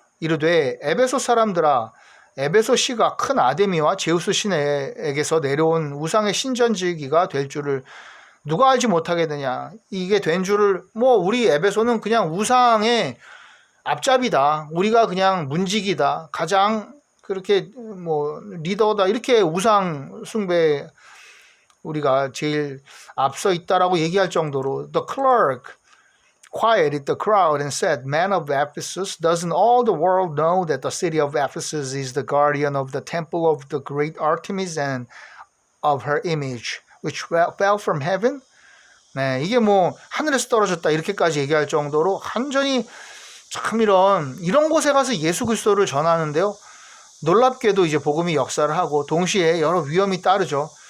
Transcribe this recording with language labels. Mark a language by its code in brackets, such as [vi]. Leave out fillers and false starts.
[ko] 이르되 에베소 사람들아 에베소시가 큰 아데미와 제우스 신에게서 내려온 우상의 신전지기가 될 줄을 누가 알지 못하겠느냐. 이게 된 줄을 우리 에베소는 그냥 우상의 앞잡이다. 우리가 그냥 문지기다. 가장 그렇게 리더다. 이렇게 우상 숭배 우리가 제일 앞서 있다라고 얘기할 정도로 [en] the clerk quieted the crowd and said, "Man of Ephesus, doesn't all the world know that the city of Ephesus is the guardian of the temple of the great Artemis and of her image, which fell from heaven?" [ko] 네, 이게 뭐 하늘에서 떨어졌다 이렇게까지 얘기할 정도로 완전히 참 이런 곳에 가서 예수 그리스도를 전하는데요. 놀랍게도 이제 복음이 역사를 하고 동시에 여러 위험이 따르죠.